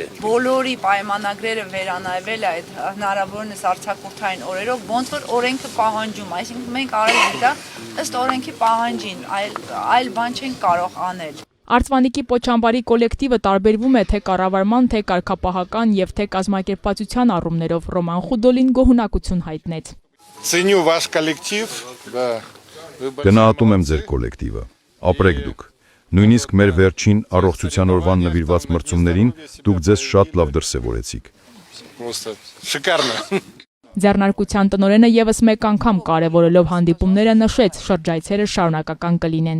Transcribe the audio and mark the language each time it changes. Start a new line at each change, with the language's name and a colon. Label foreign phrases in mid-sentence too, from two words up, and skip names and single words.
Armenian: Բոլորի պայմանագրերը վերանայվել է այդ հնարավորինս արձակուրդային օրերով, ոնց որ օրենքը պահանջում, այսինքն մենք արել ենք դա ըստ օրենքի պահանջին, այլ բան չենք կարող անել։ Արծվանիկի Պոչամբարի կոլեկտիվը տարբերվում է թե կառավարման, թե կարգապահական եւ թե կազմակերպվածության առումներով։ Ռոման Խուդոլին գոհունակություն հայտնեց։
Russian: Ценю ваш коллектив, да.
Armenian: Գնահատում եմ ձեր կոլեկտիվը։ Ապրեք դուք։ Նույնիսկ մեր վերջին առողջության օրվան նվիրված մրցումներին դուք ձեզ շատ լավ դրսևորեցիք։
Russian: Просто шикарно։
Armenian: Ձեռնարկության տնօրենը եւս մեկ անգամ կարևորելով հանդիպումները նշեց, շրջայցերը շարունակական կլինեն։